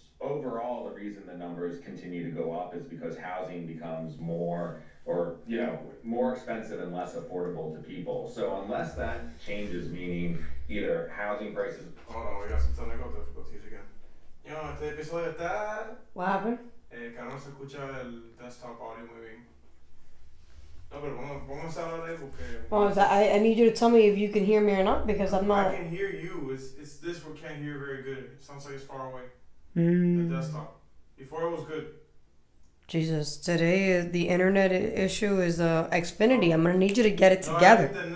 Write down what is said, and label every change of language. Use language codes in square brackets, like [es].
[en] Overall, the reason the numbers continue to go up is because housing becomes more expensive and less affordable to people. So unless that changes, meaning either housing prices. Hold on, we got some technical difficulties again. [es] Este episodio está. [en] What happened? [es] Que no se escucha el desktop audio muy bien. No, pero vamos a hablar de porque. [en] Oh, I need you to tell me if you can hear me or not, because I'm not. I can hear you. It's this we can't hear very good. It sounds like it's far away. Mm. The desktop. Before it was good. Jesus, today the internet issue is Xfinity. I'm gonna need you to get it together.